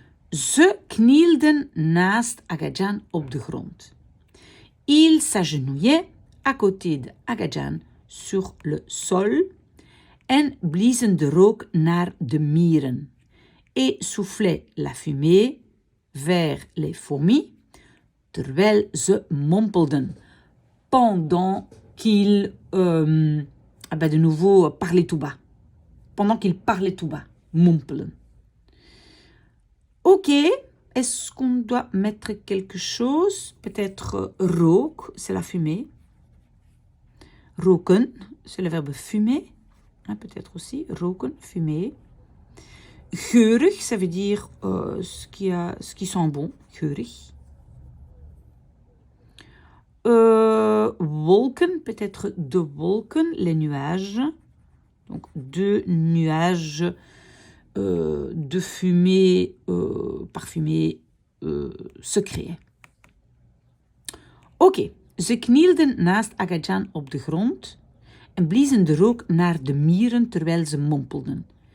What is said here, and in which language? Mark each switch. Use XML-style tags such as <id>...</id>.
<nl>Ze knielden naast Agajan op de grond.</nl> <fr>Ils s'agenouillaient à côté de Agajan sur le sol</fr> <nl>en bliezen de rook naar de mieren</nl> <fr>et soufflaient la fumée vers les fourmis,</fr> <nl>terwijl ze mompelden,</nl> <fr>pendant qu'ils, de nouveau, parlaient tout bas. Pendant qu'ils parlaient tout bas, mompelen. Ok, est-ce qu'on doit mettre quelque chose? Peut-être rook, c'est la fumée. Roken, c'est le verbe fumer. Hein, peut-être aussi, roken, fumer. Geurig, ça veut dire ce qui sent bon, geurig. Wolken, peut-être de wolken, les nuages. Donc, 2 nuages de fumée parfumée se créaient.</fr> <nl>Ok, ze knielden naast Agajan op de grond en bliezen de rook naar de mieren terwijl ze mompelden.</nl>